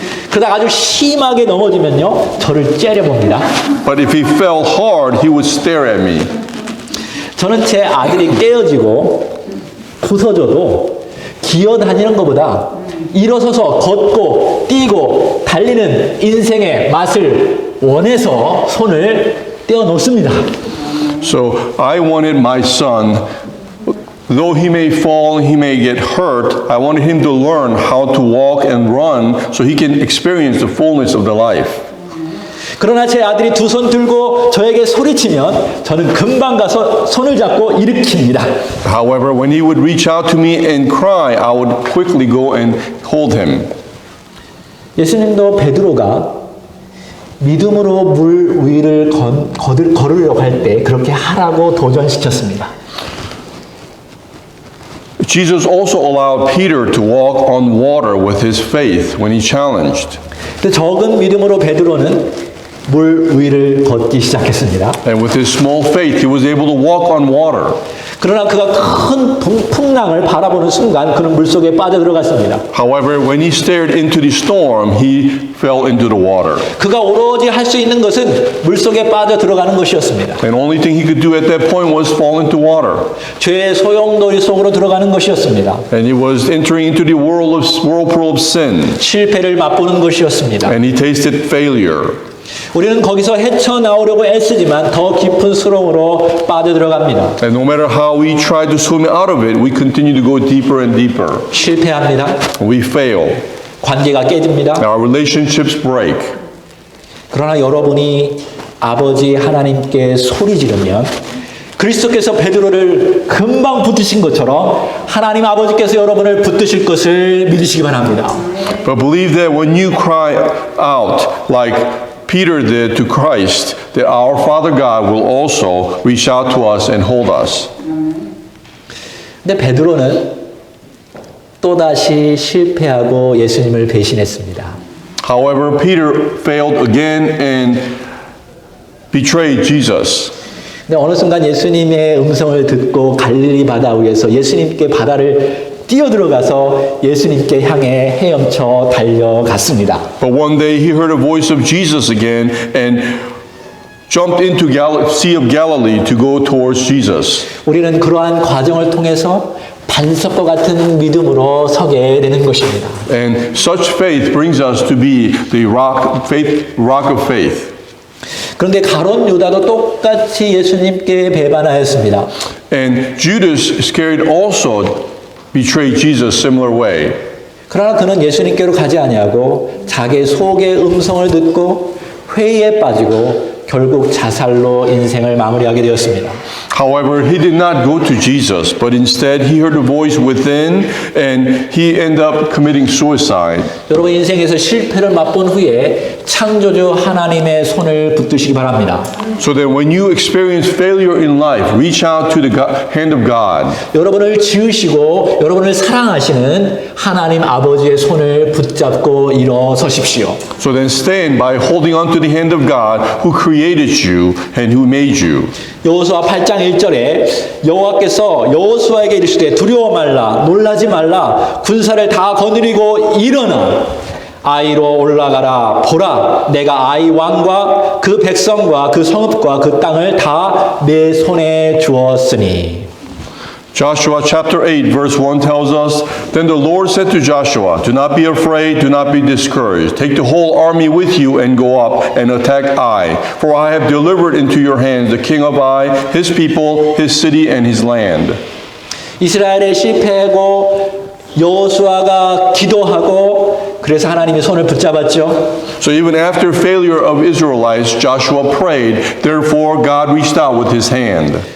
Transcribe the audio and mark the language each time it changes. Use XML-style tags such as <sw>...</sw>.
<ko>그러다 아주 심하게 넘어지면요, 저를 째려봅니다.</ko> <en>But if he fell hard, he would stare at me.</en> <ko>저는 제 아들이 깨어지고 부서져도 기어다니는 것보다 일어서서 걷고 뛰고 달리는 인생의 맛을 원해서 손을 떼어놓습니다.</ko> <en>So I wanted my son, though he may fall, he may get hurt, I wanted him to learn how to walk and run so he can experience the fullness of the life.</en> <ko>그러나 제 아들이 두 손 들고 저에게 소리치면 저는 금방 가서 손을 잡고 일으킵니다.</ko> <en>However, when he would reach out to me and cry, I would quickly go and hold him.</en> <ko>예수님도 베드로가 믿음으로 물 위를 걸으려고 할 때 그렇게 하라고 도전시켰습니다.</ko> <en>Jesus also allowed Peter to walk on water with his faith when he challenged.</en> <ko>근데 적은 믿음으로 베드로는 물 위를 걷기 시작했습니다.</ko> <en>And with his small faith, he was able to walk on water.</en> <ko>그러나 그가 큰 풍랑을 바라보는 순간 그는 물속에 빠져들어갔습니다.</ko> <en>However, when he stared into the storm, he fell into the water.</en> <ko>그가 오로지 할 수 있는 것은 물속에 빠져들어가는 것이었습니다.</ko> <en>And the only thing he could do at that point was fall into water.</en> <ko>죄의 소용돌이 속으로 들어가는 것이었습니다.</ko> <en>And he was entering into the whirlpool of sin.</en> <ko>실패를 맛보는 것이었습니다.</ko> <en>And he tasted failure.</en> <ko>우리는 거기서 헤쳐나오려고 애쓰지만 더 깊은 수렁으로 빠져들어갑니다.</ko> <en>And no matter how we try to swim out of it, we continue to go deeper and deeper.</en> <ko>실패합니다.</ko> <en>We fail.</en> <ko>관계가 깨집니다.</ko> <en>Our relationships break.</en> <ko>그러나 여러분이 아버지 하나님께 소리 지르면 그리스도께서 베드로를 금방 붙드신 것처럼 하나님 아버지께서 여러분을 붙드실 것을 믿으시기 바랍니다.</ko> <en>But believe that when you cry out like Peter did to Christ, that our Father God will also reach out to us and hold us.</en> <ko>근데 베드로는 또다시 실패하고 예수님을 배신했습니다.</ko> <en>However, Peter failed again and betrayed Jesus.</en> <ko>근데 어느 순간 예수님의 음성을 듣고 갈릴리 바다 위에서 예수님께 바다를 뛰어들어가서 예수님께 향해 헤엄쳐 달려갔습니다.</ko> <en>But one day he heard a voice of Jesus again and jumped into Sea of Galilee to go towards Jesus.</en> <ko>우리는 그러한 과정을 통해서 반석과 같은 믿음으로 서게 되는 것입니다.</ko> <en>And such faith brings us to be the rock of faith.</en> <ko>그런데 가룟 유다도 똑같이 예수님께 배반하였습니다.</ko> <en>And Judas Iscariot also betrayed Jesus similar way.</en> <ko>그러나 그는 예수님께로 가지 아니하고 자기 속의 음성을 듣고 회의에 빠지고 결국 자살로 인생을 마무리하게 되었습니다.</ko> <en>However, he did not go to Jesus, but instead he heard a voice within and he ended up committing suicide.</en> <ko>여러분 인생에서 실패를 맛본 후에 창조주 하나님의 손을 붙드시기 바랍니다.</ko> <en>So that when you experience failure in life, reach out to the hand of God.</en> <ko>여러분을 지으시고 여러분을 사랑하시는 하나님 아버지의 손을 붙잡고 일어서십시오.</ko> <en>So then stand by holding on to the hand of God who created you and who made you.</en> <ko>여호수아 8장 1절에 여호와께서 여호수아에게 이르시되 두려워 말라 놀라지 말라 군사를 다 거느리고 일어나 아이로 올라가라 보라 내가 아이 왕과 그 백성과 그 성읍과 그 땅을 다 내 손에 주었으니.</ko> <en>Joshua chapter 8 verse 1 tells us, Then the Lord said to Joshua, Do not be afraid, do not be discouraged. Take the whole army with you and go up and attack Ai. For I have delivered into your hands the king of Ai, his people, his city, and his land.</en> <ko>이스라엘의 실패하고 여호수아가 기도하고 그래서 하나님이 손을 붙잡았죠.</ko> <en>So even after failure of Israelites, Joshua prayed. Therefore God reached out with his hand.</en>